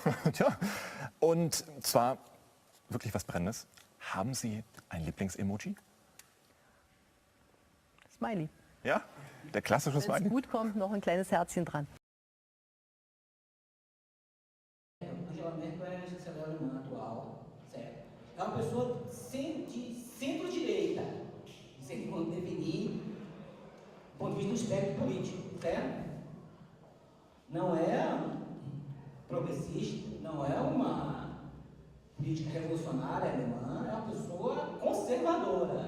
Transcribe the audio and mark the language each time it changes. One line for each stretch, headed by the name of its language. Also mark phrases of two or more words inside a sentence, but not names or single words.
German: Tja, und zwar wirklich was Brennendes. Haben Sie ein Lieblings-Emoji? Smiley. Ja, der klassische Smiley? Wenn es gut kommt, noch ein kleines Herzchen dran.
Portuguese: Angela Merkel é a chanceler alemã atual, certo? É uma pessoa de centro-direita, sem definir do ponto de vista do espectro político, certo? Não é progressista, não é uma política revolucionária alemã, é uma pessoa conservadora.